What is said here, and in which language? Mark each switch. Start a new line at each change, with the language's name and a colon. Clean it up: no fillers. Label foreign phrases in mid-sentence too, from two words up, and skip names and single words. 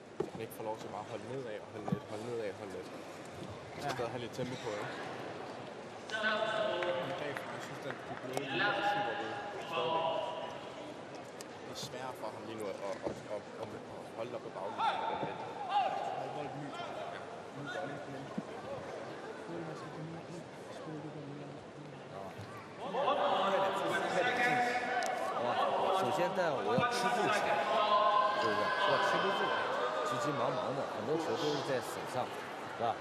Danish: man ikke får lov til bare at holde nedad og holde lidt, holde nedad og holde lidt. Så skal have lidt tempo på det. I dag, jeg synes, at de bløde linjer er super gode. Stadigvæk. Det er svært for ham lige nu at holde op på baglinjen med den lidt. Jeg har voldt ny, tror jeg. Ja. Nu gør det ikke.
Chinese: 首先但我要吃住球，对不对？要吃得住，急急忙忙的，很多球都是在手上，是吧？